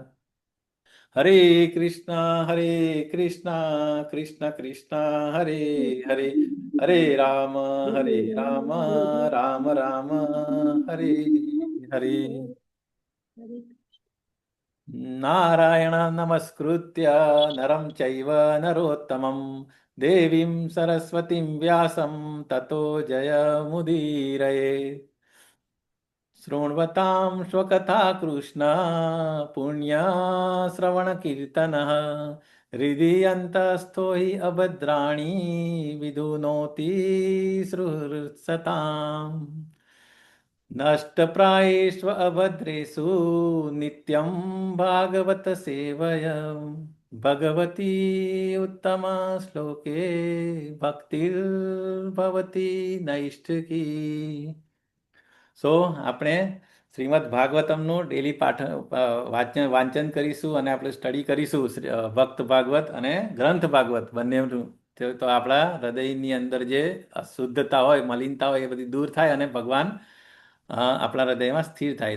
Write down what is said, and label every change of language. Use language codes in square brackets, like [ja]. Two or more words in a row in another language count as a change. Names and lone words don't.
[sa] હરે કૃષ્ણ કૃષ્ણ કૃષ્ણ હરે હરે હરે રામ રામ રામ હરે હરે. नारायणं नमस्कृत्य नरं चैव नरोत्तमम् देवीं सरस्वतीं व्यासं ततो जयमुदीरयेत्. શૃण्वतां स्वकथा कृष्ण पुण्यश्रवणकीर्तनः हृदि अन्तस्थो हि अभद्राणि विधुनोति सृत्सताम् नष्टप्रायेष्व अभद्रेषु नित्यं भागवत सेवया भगवती उत्तमा श्लोके भक्तिर्भवति नैष्ठिकी. [gu] આપણે શ્રીમદ ભાગવતમનું ડેલી વાંચન કરીશું અને આપણે સ્ટડી કરીશું ભક્ત ભાગવત અને ગ્રંથ ભાગવત બંનેનું. તો આપણા હૃદયની અંદર જે અશુદ્ધતા હોય, મલિનતા હોય, એ બધી દૂર થાય અને ભગવાન આપણા હૃદયમાં સ્થિર થાય.